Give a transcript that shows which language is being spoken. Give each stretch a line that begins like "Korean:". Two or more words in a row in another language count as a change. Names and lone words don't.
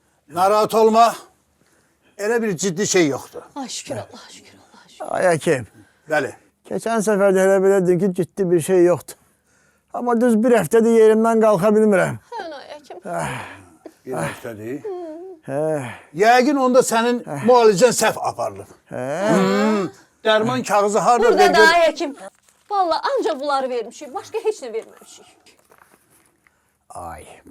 Azerbaijani: Narahat olma. Elə bir ciddi şey yoktu. Ay şükür Allah, şükür Allah, şükür. Ay Həkim, Bəli.
Turkish: geçen sefer de hele bilirdim ki ciddi bir şey yoktu. Ama düz bir haftadır yerimden kalkabilmirəm.
Azerbaijani: Hə, ay Həkim. Bir həftədir. He, Yəqin onda sənin müalicən səhv aparılıb. Dərman kağızı harda Burada da verdin? ay Həkim. Vallahi ancaq bunları vermişik. Başqa heç nə verməmişik. ay.